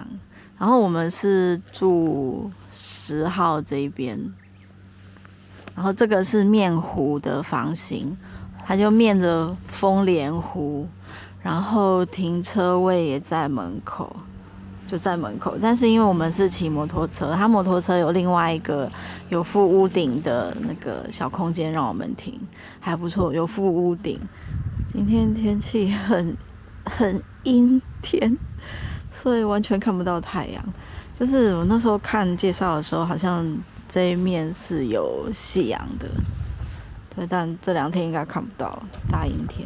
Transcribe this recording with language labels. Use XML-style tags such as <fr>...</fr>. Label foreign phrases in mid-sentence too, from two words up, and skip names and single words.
<zh>然後我們是住10號這一邊，然後這個是面湖的房型，它就面着豐蓮湖。然後停車位也在門口，就在門口。但是因為我們是騎摩托車，它摩托車有另外一個有附屋頂的那個小空間讓我們停，還不錯，有附屋頂。今天天氣很陰天，所以完全看不到太陽。就是我那時候看介紹的時候，好像這一面是有夕陽的，對，但這2天應該看不到，大陰天。</zh>